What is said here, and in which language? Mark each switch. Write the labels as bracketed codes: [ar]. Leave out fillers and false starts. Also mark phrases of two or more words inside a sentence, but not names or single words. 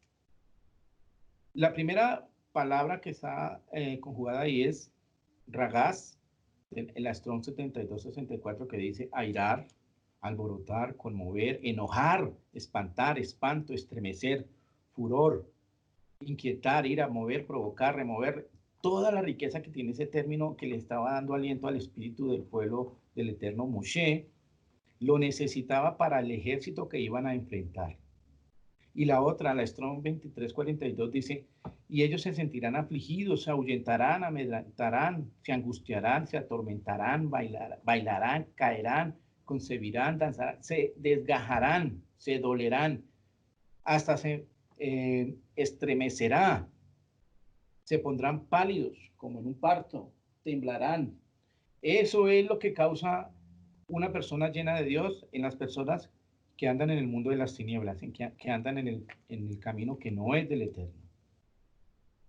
[es] La primera palabra que está conjugada ahí es Ragaz, en la Strong 72-64, que dice airar, alborotar, conmover, enojar, espantar, espanto, estremecer, furor, inquietar, ira, mover, provocar, remover, toda la riqueza que tiene ese término que le estaba dando aliento al espíritu del pueblo del eterno Moshe, lo necesitaba para el ejército que iban a enfrentar. Y la otra, la Strong 2342, dice, y ellos se sentirán afligidos, se ahuyentarán, amedrentarán, se angustiarán, se atormentarán, bailarán, caerán, concebirán, danzarán, se desgajarán, se dolerán, hasta se estremecerá, se pondrán pálidos como en un parto, temblarán. Eso es lo que causa una persona llena de Dios en las personas que andan en el mundo de las tinieblas, que andan en el camino que no es del Eterno.